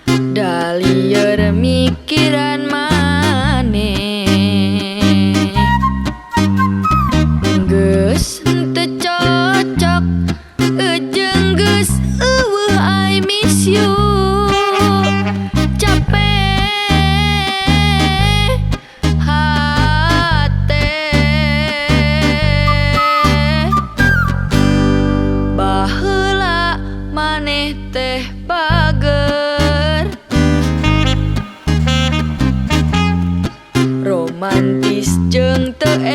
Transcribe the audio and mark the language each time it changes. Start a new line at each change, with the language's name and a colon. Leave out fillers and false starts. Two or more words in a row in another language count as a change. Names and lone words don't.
Sundanese: Da lieur mikiran maneh geus teu cocok jeung geus eueuh
English: I miss you
Sundanese: capek hate baheula maneh teh bager romantis jeung teu